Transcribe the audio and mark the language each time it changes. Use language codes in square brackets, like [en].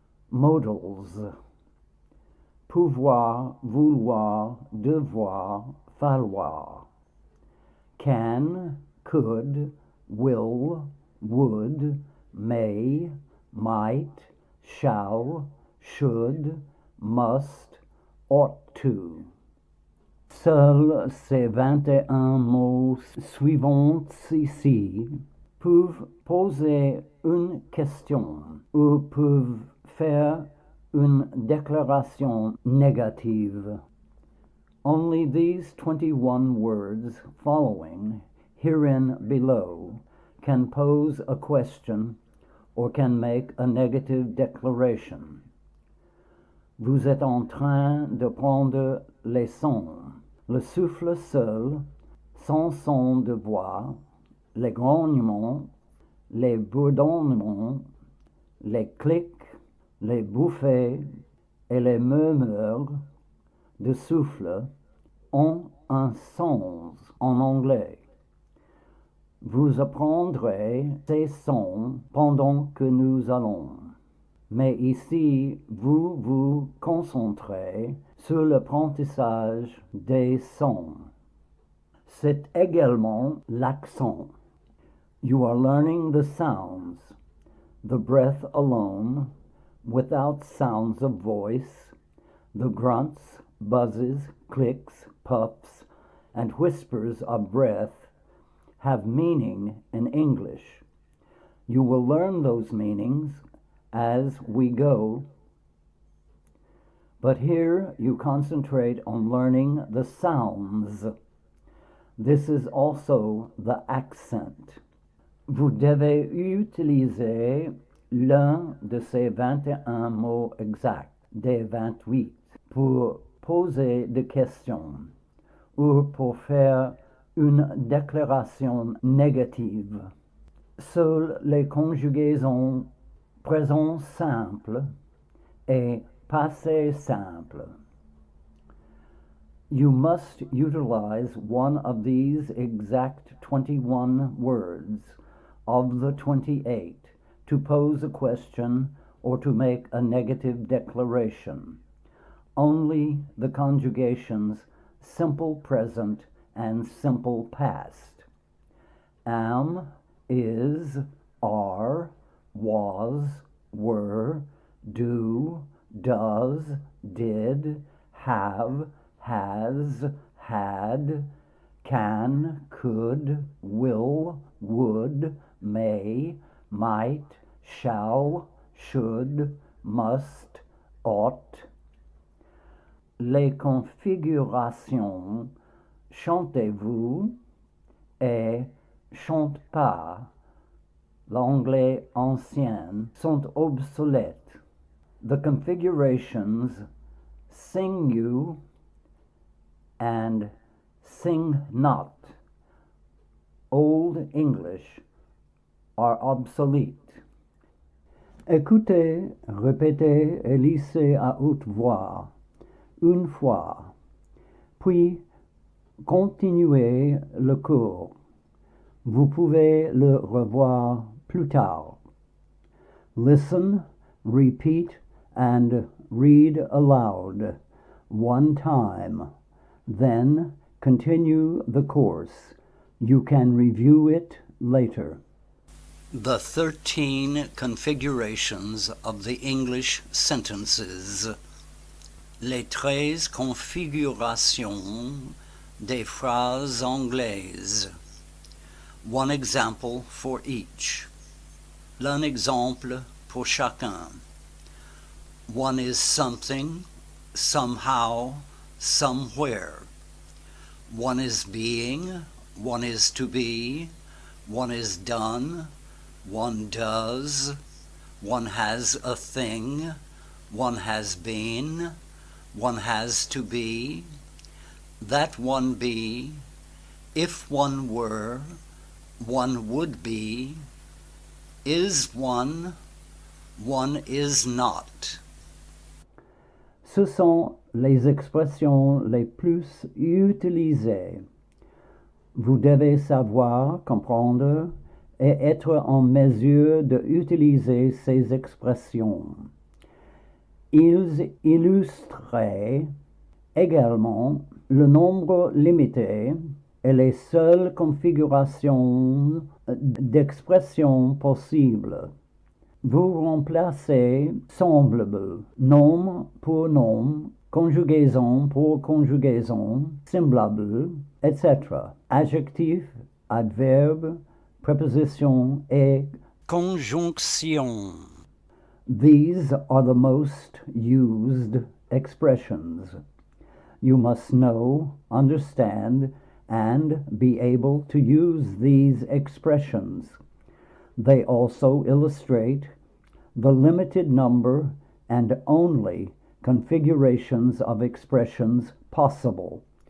[fr] Modals. Pouvoir, vouloir, devoir, falloir. [en] Can, could, will, would, may, might, shall, should, must, ought to. [fr] Seuls ces 21 mots suivants ici peuvent poser une question ou peuvent faire une déclaration négative. [en] Only these 21 words following, herein below, can pose a question or can make a negative declaration. [fr] Vous êtes en train de prendre les sons. Le souffle seul, sans son de voix, les grognements, les bourdonnements, les clics, les bouffées et les murmures de souffle ont un sens en anglais. Vous apprendrez ces sons pendant que nous allons. Mais ici, vous vous concentrez sur l'apprentissage des sons. C'est également l'accent. [en] You are learning the sounds, the breath alone, without sounds of voice, the grunts, buzzes, clicks, puffs, and whispers of breath have meaning in English. You will learn those meanings as we go, but here you concentrate on learning the sounds. This is also the accent. [fr] Vous devez utiliser l'un de ces 21 mots exacts, des 28, pour poser des questions ou pour faire une déclaration négative. Seules les conjugaisons présent simple et passé simple. [en] You must utilize one of these exact 21 words of the 28 to pose a question or to make a negative declaration. Only the conjugations simple present and simple past. Am, is, are, was, were, do, does, did, have, has, had, can, could, will, would, may, might, shall, should, must, ought. [fr] Les configurations chantez-vous et chante pas, l'anglais ancien, sont obsolètes. [en] The configurations sing you and sing not, Old English, are obsolete. [fr] Écoutez, répétez et lisez à haute voix, une fois, puis continuez le cours. Vous pouvez le revoir plus tard. [en] Listen, repeat, and read aloud one time. Then continue the course. You can review it later. The 13 configurations of the English sentences. [fr] Les 13 configurations des phrases anglaises. [en] One example for each. [fr] L'un exemple pour chacun. [en] One is something, somehow, somewhere. One is being, one is to be, one is done, one does, one has a thing, one has been, one has to be, that one be, if one were, one would be, is one is not. [fr] Ce sont les expressions les plus utilisées. Vous devez savoir, comprendre et être en mesure d'utiliser ces expressions. Ils illustraient également le nombre limité et les seules configurations d'expressions possibles. Vous remplacez semblable, nom pour nom, conjugaison pour conjugaison, semblable, etc. Adjectif, adverbe, préposition et conjonction. [en] These are the most used expressions. You must know, understand, and be able to use these expressions. They also illustrate the limited number and only configurations of expressions possible.